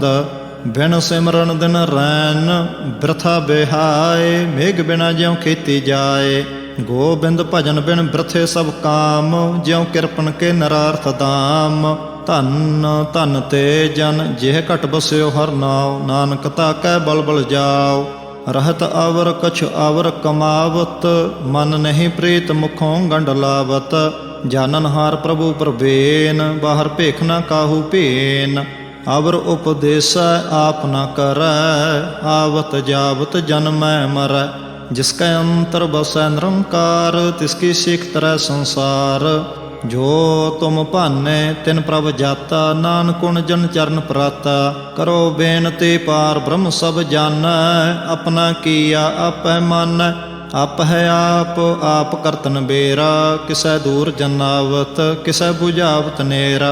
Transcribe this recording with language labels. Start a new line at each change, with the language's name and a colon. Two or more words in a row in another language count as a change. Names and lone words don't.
Punjabi: ਬਿਨ ਸਿਮਰਨ ਦਿਨ ਰੈਨ ਬਿਰਥਾ ਬਿਹਾਏ, ਮੇਘ ਬਿਨਾ ਜਿਉ ਖੇਤੀ ਜਾਏ। ਗੋਬਿੰਦ ਭਜਨ ਬਿਨ ਬਿਰਥੇ ਸਭ ਕਾਮ, ਜਿਉ ਕਿਰਪਨ ਕੇ ਨਰਾਰਥ ਦਾਮ। ਧਨ ਧਨ ਤੇ ਜਨ ਜਿਹ ਘਟ ਬਸਿਓ ਹਰ ਨਾਉ, ਨਾਨਕ ਤਾਕੈ ਬਲ ਬਲ ਜਾਓ। ਰਹਤ ਆਵਰ ਕਛ ਆਵਰ ਕਮਾਵਤ, ਮਨ ਨਹੀਂ ਪ੍ਰੀਤ ਮੁਖੋਂ ਗੰਡ ਲਾਵਤ। ਜਾਨਨਹਾਰ ਪ੍ਰਭੁ ਪ੍ਰਭੇਨ, ਬਾਹਰ ਭੇਖ ਨ ਕਾਹੂ ਭੇਨ। ਆਵਰ ਉਪਦੇਸ਼ ਆਪ ਨ ਕਰੈ, ਆਵਤ ਜਾਵਤ ਜਨਮੈ ਮਰੈ। ਜਿਸਕੈ ਅੰਤਰ ਬਸੈ ਨਿਰੰਕਾਰ, ਤਿਸਕੀ ਸੀਖ ਤਰਹ ਸੰਸਾਰ। ਜੋ ਤੁਮ ਭਾਨੈ ਤਿਨ ਪ੍ਰਭ ਜਾਤਾ, ਨਾਨਕ ਗੁਣ ਜਨ ਚਰਨ ਪ੍ਰਾਤਾ। ਕਰੋ ਬੇਨਤੀ ਪਾਰ ਬ੍ਰਹਮ ਸਭ ਜਾਣੈ, ਆਪਣਾ ਕੀਆ ਆਪੈ ਮਾਨੈ। ਆਪ ਹੈ ਆਪ ਕਰਤਨ ਬੇਰਾ, ਕਿਸੈ ਦੂਰ ਜਨਾਵਤ ਕਿਸੈ ਬੁਝਾਵਤ ਨੇਰਾ।